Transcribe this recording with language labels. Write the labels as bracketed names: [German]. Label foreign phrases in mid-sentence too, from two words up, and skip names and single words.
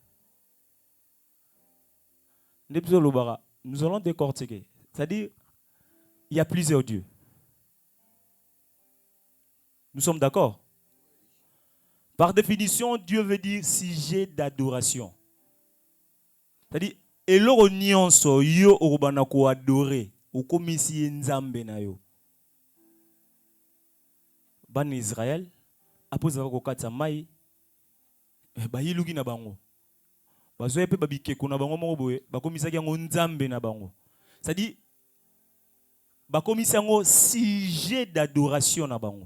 [French] Nous allons décortiquer. C'est-à-dire, il y a plusieurs dieux. Nous sommes d'accord? Par définition, Dieu veut dire sujet d'adoration. C'est-à-dire, [Lingala] eloro nyonso yo orobana ko adorer, okomisi nzambe na yo. Ban Israël, [French] après avoir [Lingala] kokatsa mai, ba yiluki na bango. Bazoye pe babikeko na bango moko boye, bakomisaki yango nzambe na bango. C'est-à-dire, bakomisi yango [French] sujet d'adoration [Lingala] na bango.